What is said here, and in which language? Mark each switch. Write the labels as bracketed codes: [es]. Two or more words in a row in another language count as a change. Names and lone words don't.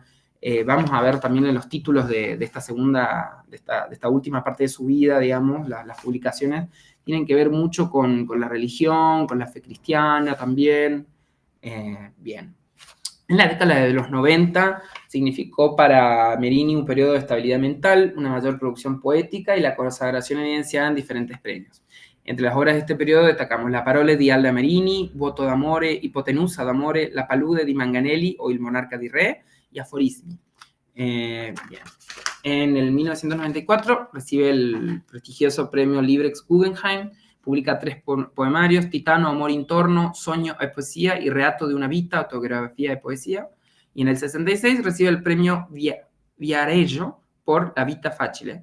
[es] Vamos a ver también en los títulos de esta última parte de su vida, digamos, las publicaciones, tienen que ver mucho con la religión, con la fe cristiana también. Bien. En la década de los 90 significó para Merini un periodo de estabilidad mental, una mayor producción poética y la consagración evidenciada en diferentes premios. Entre las obras de este periodo destacamos La parole di Alda Merini, Voto d'amore, Ipotenusa d'amore, La palude di Manganelli o Il monarca di re y Aforismi. Bien. En el 1994 recibe el prestigioso premio Librex Guggenheim, publica 3 poemarios, Titano, Amor Intorno, Sogno e Poesía y Reato de una Vita, Autografía de Poesía. Y en el 66 recibe el premio Viareggio por La Vita Facile.